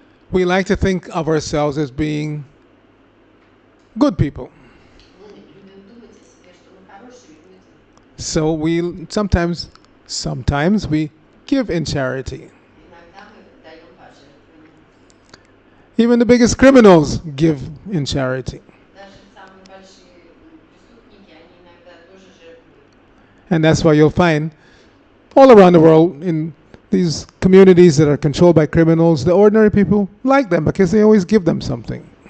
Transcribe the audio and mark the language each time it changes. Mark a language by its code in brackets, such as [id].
[en] We like to think of ourselves as being good people. [ru] Мы любим думать о себе, что мы хорошие люди. [en] So we sometimes we give in charity. [ru] Иногда мы даем пожертвования. [en] Even the biggest criminals give in charity. [ru] Даже самые большие преступники, они иногда тоже жертвуют. [en] And that's why you'll find all around the world in these communities that are controlled by criminals, the ordinary people like them because they always give them something.